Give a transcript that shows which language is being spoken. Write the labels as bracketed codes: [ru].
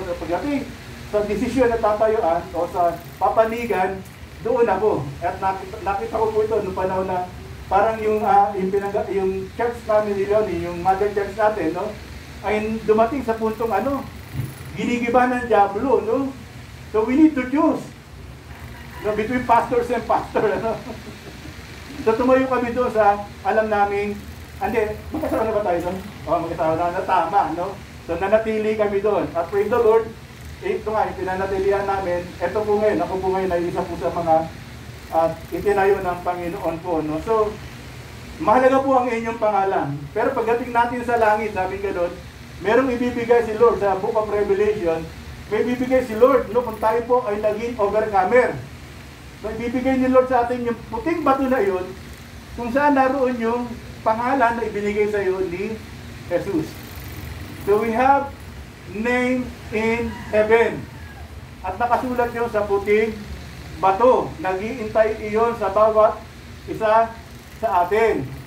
[tl] So, pagdating sa desisyon na tatayuan o sa papanigan, doon ako. At nakita ko po ito noong panahon na parang yung church family yun, yung mother church natin, no? Ay dumating sa puntong ginigiba ng diablo, no? [en] So we need to choose, no, between pastors and pastor, ano? [tl] So tumayo kami doon sa alam namin, magkasama na ba tayo doon? Magkasama na tama, no? So nanatili kami doon. At [en] praise the Lord, [tl] ito nga, pinanatilihan namin. Ito po ngayon, ako po ngayon ay isa po sa mga itinayo ng Panginoon po, no? So mahalaga po ang inyong pangalan. Pero pagdating natin sa langit, sabi gano'n, merong ibibigay si Lord sa Book of Revelation. May ibibigay si Lord, no, kung tayo po ay naging overcomer. So, ibibigay ni Lord sa atin yung puting bato na yun, kung saan naroon yung pangalan na ibinigay sa iyo ni Jesus. [en] So we have name in heaven. [tl] At nakasulat yun sa puting bato. Nag-iintay iyon sa bawat isa sa atin.